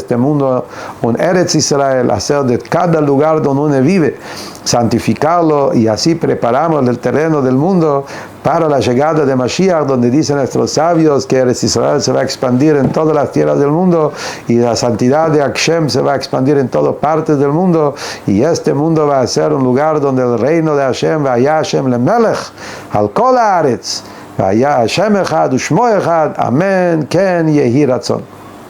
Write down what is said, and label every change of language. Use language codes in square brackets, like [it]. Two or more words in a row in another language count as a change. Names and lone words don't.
[es] este mundo un Eretz Israel, hacer de cada lugar donde uno vive, santificarlo, y así preparamos el terreno del mundo para la llegada de Mashiach, donde dicen nuestros sabios que Eretz Israel se va a expandir en todas las tierras del mundo, y la santidad de Hashem se va a expandir en todas partes del mundo, y este mundo va a ser un lugar donde el reino de Hashem, [he] והיה השם למלך, על כל הארץ, והיה השם אחד, ושמו אחד, אמן, כן יהי רצון.